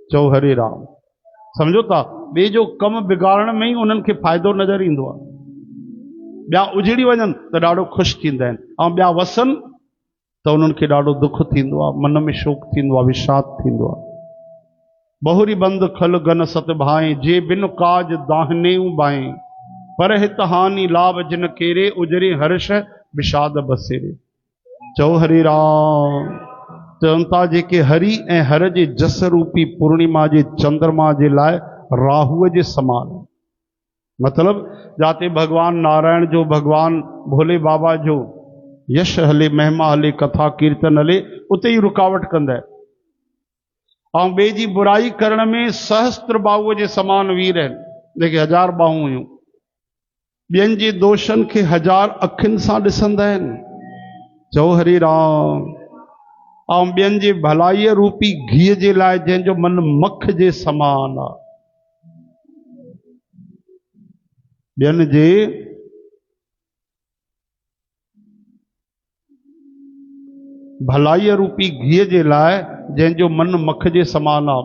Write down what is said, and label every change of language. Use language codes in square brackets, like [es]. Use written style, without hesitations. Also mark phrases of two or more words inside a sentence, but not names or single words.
[sd] चओ हरे राम। सम्झो था, ॿिए जो कमु बिगाड़ण में ई उन्हनि खे फ़ाइदो नज़र ईंदो आहे। ॿिया उजड़ी वञनि त ॾाढो ख़ुशि थींदा आहिनि, ऐं ॿिया वसनि त उन्हनि खे ॾाढो दुख थींदो आहे, मन में शोक थींदो आहे, विषाद थींदो आहे। [awa] बहुरी बंद खल गन सत भाएं, जे बिन काज दाहने बाएं, पर हित हानि लाभ जिन केरे, उजरे हर्ष विषाद बसेरे। [sd] चओ हरे राम। चवनि था जेके हरि ऐं हर जे जस रूपी पूर्णिमा जे चंद्रमा जे लाइ राहुअ जे समान, मतलब जाते भगवान नारायण जो, भगवान भोले बाबा जो यश हले, महिमा हले, कथा कीर्तन हले, उते ही रुकावट कंदा आहिनि। ऐं ॿिए जी बुराई करण में सहस्त्र बाहुअ जे समान वीर आहिनि, जेके 1000 बाहूं हुयूं। ॿियनि जे दोषनि खे 1000 अखियुनि सां ॾिसंदा आहिनि। चओ हरे राम। ऐं ॿियनि जे भलाईअ रूपी घीअ जे लाइ जंहिंजो मन मख जे समान आहे, ॿियनि जे भलाईअ रूपी घीअ जे लाइ जंहिंजो मन मख जे समान आहे।